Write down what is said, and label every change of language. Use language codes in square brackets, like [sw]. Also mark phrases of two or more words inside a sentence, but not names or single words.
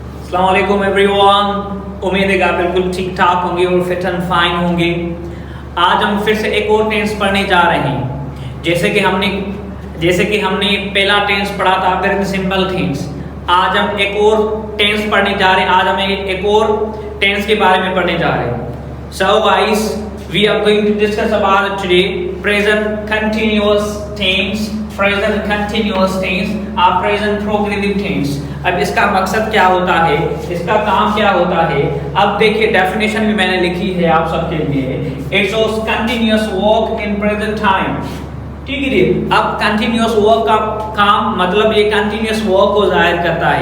[ur] السلام علیکم ایوری ون۔ امید ہے کہ آپ بالکل ٹھیک ٹھاک ہوں گے اور [en] fit and fine [ur] ہوں گے. آج ہم پھر سے ایک اور ٹینس پڑھنے جا رہے ہیں. جیسے کہ ہم نے پہلا ٹینس پڑھا تھا [en] present simple tense. [ur] آج ہم ایک اور ٹینس پڑھنے جا رہے ہیں۔ آج ہم ایک اور ٹینس کے بارے میں پڑھنے جا رہے ہیں. [en] So guys, we are going to discuss about today present continuous tense, present continuous tense और present progressive tense। [ur] اب اس کا مقصد کیا ہوتا ہے، اس کا کام کیا ہوتا ہے. اب دیکھیے ڈیفینیشن بھی میں نے لکھی ہے آپ سب کے لیے. [en] It shows continuous work in present time. [ur] ٹھیک ہے جی. अब [en] continuous work [ur] کا کام مطلب یہ [en] continuous work [ur] کو ظاہر کرتا ہے.